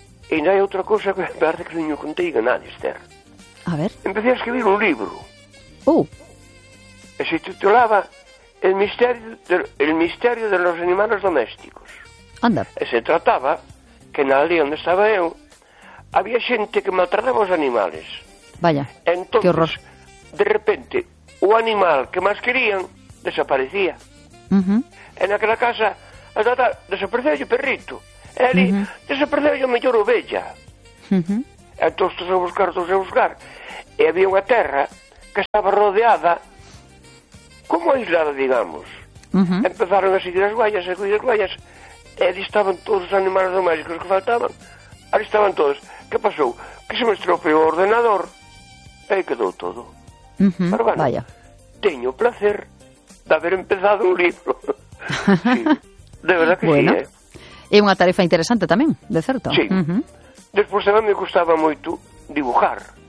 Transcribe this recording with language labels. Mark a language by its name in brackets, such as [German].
[Galician] E ainda hai outra cousa que parece que non contei a nadie, Esther. A ver. [Spanish] Empecé a escribir un libro. Oh. [Galician] E se titulaba El misterio de los animales domésticos. Anda. E se trataba que na aldea onde estaba eu había xente que maltrataba os animales. Vaya, entonces, que horror. De repente, o animal que máis querían desaparecía. En aquela casa, desapareceu o perrito. Ele desapareceu o mellor ovella. Entón, todos a buscar. E había unha terra que estaba rodeada, como aislada, digamos. Uh-huh. Empezaron a seguir as guayas, e ali estaban todos os animales domésticos que faltaban. Ali estaban todos. Que pasou? Que se me estropeou o ordenador, e aí quedou todo. Uh-huh. Pero bueno, vaya. Teño o placer de haber empezado un libro. [Spanish] Sí, de verdad que bueno, sí, [Galician] É unha tarefa interesante tamén, de certo. Sí. Uh-huh. Despois tamén me gustaba moito dibujar.